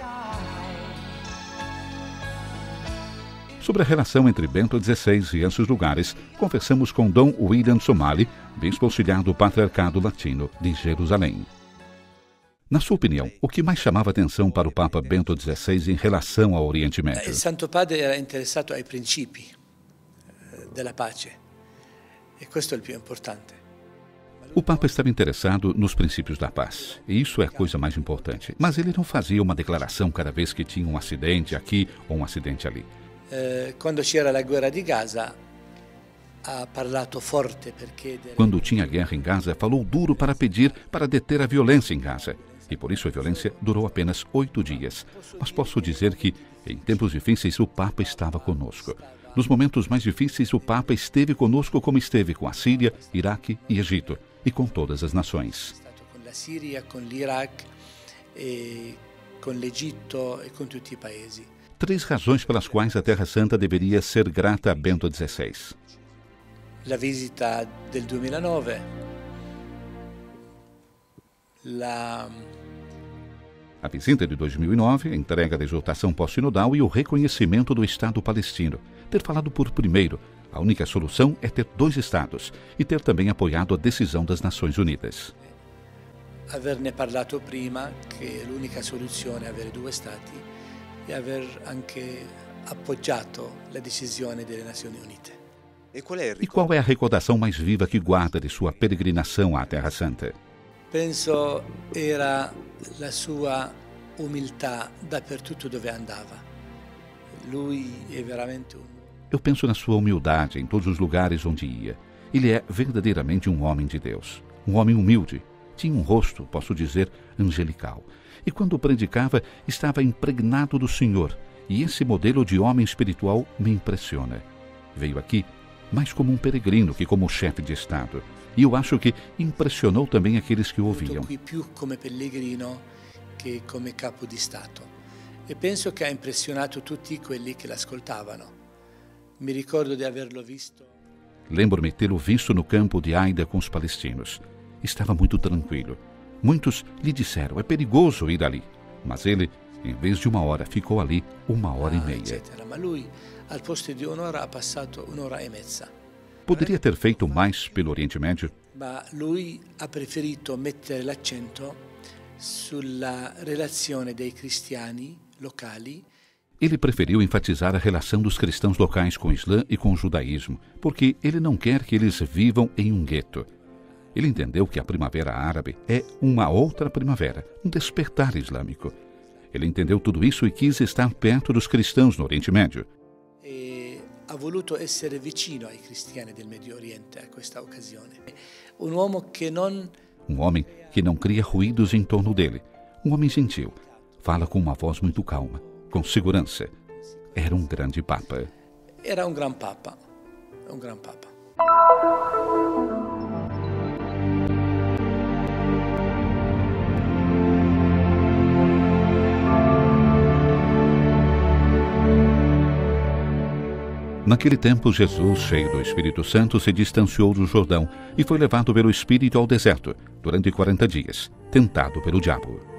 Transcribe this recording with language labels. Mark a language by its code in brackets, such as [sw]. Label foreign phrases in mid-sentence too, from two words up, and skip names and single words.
[pt] Sobre a relação entre Bento XVI e esses lugares, conversamos com Dom William Somali, bispo auxiliar do Patriarcado Latino de Jerusalém. Na sua opinião, o que mais chamava atenção para o Papa Bento XVI em relação ao Oriente Médio? [it] Il Santo Padre era interessato ai principi della pace e questo è il più importante. [pt] O Papa estava interessado nos princípios da paz, e isso é a coisa mais importante. Mas ele não fazia uma declaração cada vez que tinha um acidente aqui ou um acidente ali. [it] Quando c'era la guerra di Gaza, ha parlato forte per chiedere. [pt] Quando tinha guerra em Gaza, falou duro para pedir para deter a violência em Gaza. E por isso a violência durou apenas 8 dias. Mas posso dizer que, em tempos difíceis, o Papa estava conosco. Nos momentos mais difíceis, o Papa esteve conosco como esteve com a Síria, Iraque e Egito, e com todas as nações. Com a [it] Síria, com l'Iraq, com l'Egitto e com tutti i paesi. [pt] 3 razões pelas quais a Terra Santa deveria ser grata a Bento XVI. [it] La visita del 2009, [pt] a visita de 2009, a entrega da exortação pós-sinodal e o reconhecimento do Estado palestino. Ter falado por primeiro, a única solução é ter 2 Estados, e ter também apoiado a decisão das Nações Unidas. [it] Averne parlato prima che l'unica soluzione è avere 2 Stati e aver anche appoggiato la decisione delle Nazioni Unite. [pt] E qual é a recordação mais viva que guarda de sua peregrinação à Terra Santa? [it] Penso era la sua umiltà dappertutto dove andava. Lui è veramente [pt] Eu penso na sua humildade em todos os lugares onde ia. Ele é verdadeiramente um homem de Deus, um homem humilde. Tinha um rosto, posso dizer, angelical. E quando predicava, estava impregnado do Senhor. E esse modelo de homem espiritual me impressiona. Veio aqui mais como um peregrino que como chefe de Estado. E eu acho que impressionou também aqueles que o ouviam. [it] Qui più come pellegrino che come capo di Stato. E penso che ha impressionato tutti quelli che l'ascoltavano. Mi ricordo di averlo visto. [pt] Lembro-me tê-lo visto no campo de Aida com os palestinos. Estava muito tranquilo. Muitos lhe disseram, é perigoso ir ali. Mas ele, em vez de 1 hora, ficou ali 1h30. [it] Ma lui, al posto di 1 ora, ha passato 1h30. [pt] Poderia ter feito mais pelo Oriente Médio? [it] Ma lui ha preferito mettere l'accento sulla relazione dei cristiani locali. [pt] Ele preferiu enfatizar a relação dos cristãos locais com o Islã e com o judaísmo, porque ele não quer que eles vivam em um gueto. Ele entendeu que a primavera árabe é uma outra primavera, um despertar islâmico. Ele entendeu tudo isso e quis estar perto dos cristãos no Oriente Médio. [it] E ha voluto essere vicino ai cristiani del Medio Oriente a questa occasione. [pt] Um homem que não cria ruídos em torno dele. Um homem gentil. Fala com uma voz muito calma, com segurança. Era um grande papa. Era um gran papa. Um gran papa. Naquele tempo, Jesus, cheio do Espírito Santo, se distanciou do Jordão e foi levado pelo Espírito ao deserto, durante 40 dias, tentado pelo diabo.